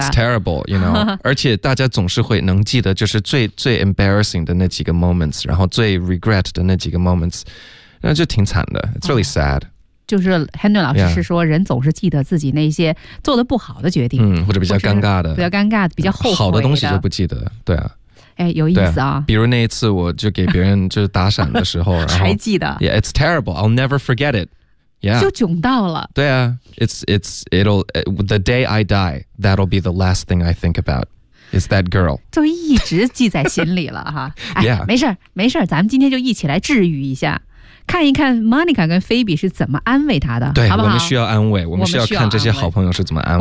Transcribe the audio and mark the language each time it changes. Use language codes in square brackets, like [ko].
[en] ？ It's terrible, you know. [zh] 而且大家总是会能记得，就是最 [en] embarrassing [zh] 的那几个 [en] moments， [zh] 然后最 [en] regret [zh] 的那几个 moments， 那就挺惨的。 [en] It's really sad.、Oh. [zh] 就是 Henry 老师是说，人总是记得自己那些做的不好的决定，嗯，或者比较尴尬的，比较尴尬的，比较后悔的。好的东西就不记得，对啊。哎，有意思啊！比如那一次，我就给别人就是打闪的时候，然后还记得。 [en] Yeah, it's terrible. I'll never forget it. Yeah. [zh] 就窘到了。对啊 [en] ，it'll the day I die, that'll be the last thing I think about. Is that girl? [zh] 就一直记在心里了哈。哎、yeah. 没事儿，没事儿，咱们今天就一起来治愈一下。看一看 Monica 跟 Phoebe 是怎么安慰他的，对，好不好？我们需要安慰，我们需要看这些好朋友是怎么安慰。